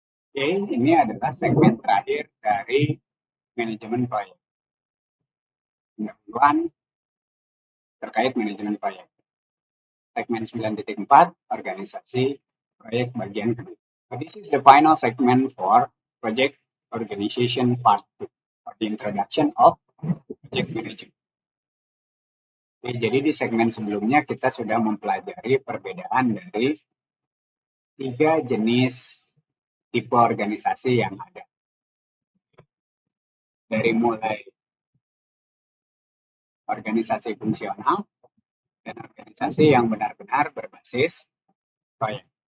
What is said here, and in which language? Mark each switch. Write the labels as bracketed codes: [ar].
[id] Oke, ini adalah segmen terakhir dari manajemen proyek. Pendahuluan terkait manajemen proyek. Segmen 9.4, organisasi proyek bagian kedua. [en] So this is the final segment for project organization part 2, or the introduction of project management. [id] Oke, jadi di segmen sebelumnya kita sudah mempelajari perbedaan dari 3 jenis tipe organisasi yang ada. Dari mulai organisasi fungsional dan organisasi yang benar-benar berbasis proyek.